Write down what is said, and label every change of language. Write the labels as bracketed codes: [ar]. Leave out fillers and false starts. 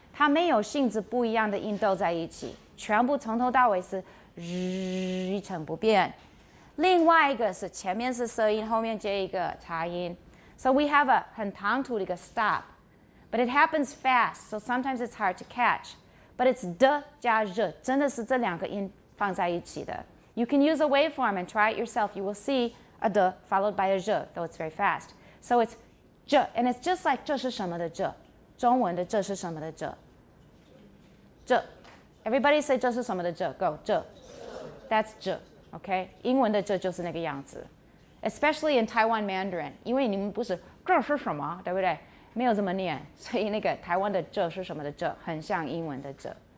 [zh] 它没有性质不一样的音斗在一起，全部从头到尾是一成不变。另外一个是前面是色音，后面接一个擦音。 [en] So we have a [zh] 很唐突的一个 [en] stop, but it happens fast, so sometimes it's hard to catch. But it's [zh] d 加 r, 真的是这两个音放在一起的。 [en] You can use a waveform and try it yourself. You will see a d followed by a r, though it's very fast. So it's j, and it's just like [zh] 这是什么的这，中文的这是什么的这。这 [en] Everybody say [zh] 这是什么的这 Go 这 [en] That's [zh] 这 OK 英文的这就是那个样子 [en] Especially in Taiwan Mandarin [zh] 因为你们不是这是什么对不对没有这么念所以那个台湾的这是什么的这很像英文的这